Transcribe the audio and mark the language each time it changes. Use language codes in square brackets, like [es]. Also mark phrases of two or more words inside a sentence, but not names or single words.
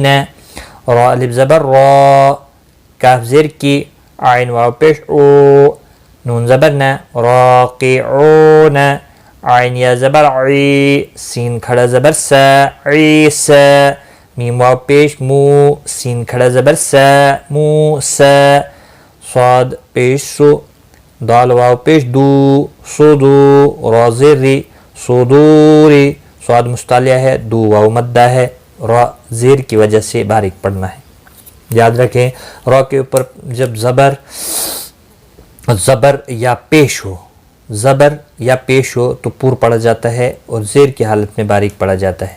[ur] را الف زبر را، کاف زیر کی، عین واو پیش او، نون زبر نا، راقعون۔ عین یا زبر عی، سین کھڑا زبر سا، عیسا۔ میم واو پیش مو، سین کھڑا زبر سا، موسا۔ صاد پیش سو، دال واو پیش دو، صدو۔ را زیر ری، صدوری۔ صاد مستعلیہ ہے، دو واو مدہ ہے، را زیر کی وجہ سے باریک پڑھنا ہے۔ یاد رکھیں را کے اوپر جب زبر یا پیش ہو، زبر یا پیش ہو تو پور پڑا جاتا ہے اور زیر کی حالت میں باریک پڑا جاتا ہے۔